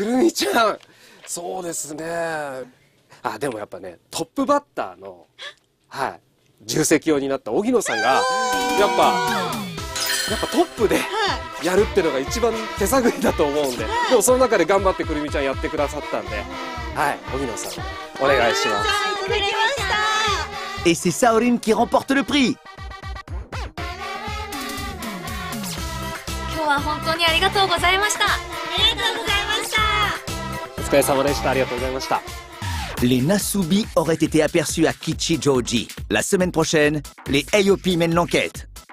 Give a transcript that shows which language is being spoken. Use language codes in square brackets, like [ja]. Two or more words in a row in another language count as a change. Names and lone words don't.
[ja] くるみちゃん、そうですね。でもやっぱね、トップバッターの重責を担った荻野さんがやっぱトップでやるっていうのが一番手探りだと思うんで、でもその中で頑張ってくるみちゃんやってくださったんで、荻野さんお願いします。いただきました。 [fr] Et c'est Saorin qui remporte le prix. [ja] 今日は本当にありがとうございました。ありがとうございました。お疲れ様でした。ありがとうございました。 [fr] Les Nasubi auraient été aperçus à Kichijoji. La semaine prochaine, les Ayopi mènent l'enquête.